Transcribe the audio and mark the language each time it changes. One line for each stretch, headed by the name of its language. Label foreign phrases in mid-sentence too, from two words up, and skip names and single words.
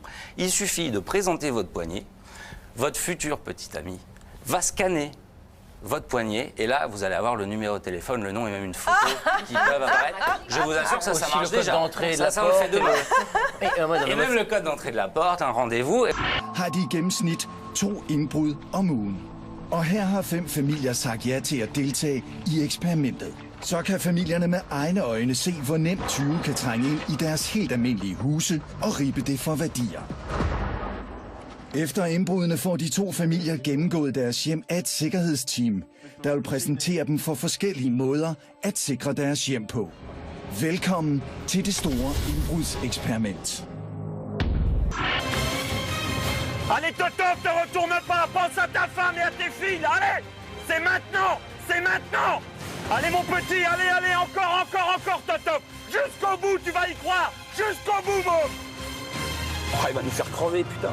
French: Il suffit de présenter votre poignet, votre futur petit ami va scanner votre poignet, et là, vous allez avoir le numéro de téléphone, le nom et même une photo qui peuvent apparaître. Je vous assure que ça marche déjà. Ça on le fait demain. Et même le code d'entrée de la porte, un rendez-vous.
Danish: Har de i gennemsnit 2 indbrud om ugen. Og her har 5 familier sagt ja til at deltage i eksperimentet. Så kan familierne med egne øjne se, hvor nemt 20 kan trænge ind i deres helt almindelige huse og rippe det for værdier. Efter indbrudene får de 2 familier gennemgået deres hjem af et sikkerhedsteam, der vil præsentere dem for forskellige måder at sikre deres hjem på. Velkommen til det store indbrudseksperiment.
French: Allez, Toto, te retourne pas, pense à ta femme et à tes filles, allez! C'est maintenant! C'est maintenant! Allez, mon petit, allez, allez, encore, Toto! Jusqu'au bout, tu vas y croire! Jusqu'au bout, môme! Oh, il va nous faire crever, putain.